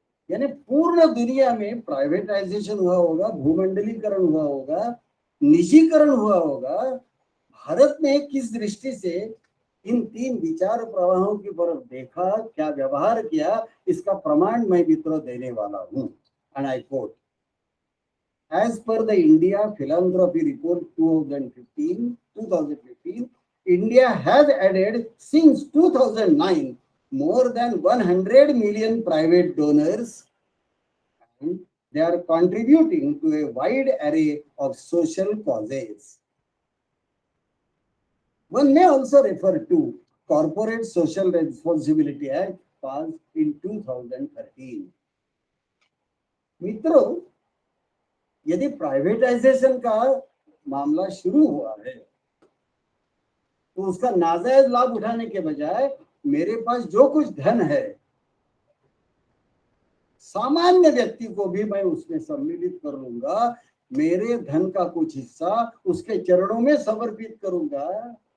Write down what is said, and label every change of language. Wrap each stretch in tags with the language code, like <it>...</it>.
<hi>यानी पूर्ण दुनिया में प्राइवेटाइजेशन हुआ होगा, भूमंडलीकरण हुआ होगा, निजीकरण हुआ होगा, भारत ने किस दृष्टि से इन 3 विचार प्रवाहों की तरफ देखा, क्या व्यवहार किया, इसका प्रमाण मैं मित्रों देने वाला हूं।</hi> <en>And I quote, as per the India Philanthropy Report 2015, India has added since 2009 more than 100 million private donors, and they are contributing to a wide array of social causes. One may also refer to Corporate Social Responsibility Act passed in 2013.</en> <hi>मित्रों, यदि privatisation का मामला शुरू हुआ है तो उसका नाजायज लाभ उठाने के बजाय मेरे पास जो कुछ धन है, सामान्य व्यक्ति को भी मैं उसमें सम्मिलित कर लूंगा, मेरे धन का कुछ हिस्सा उसके चरणों में समर्पित करूंगा।</hi>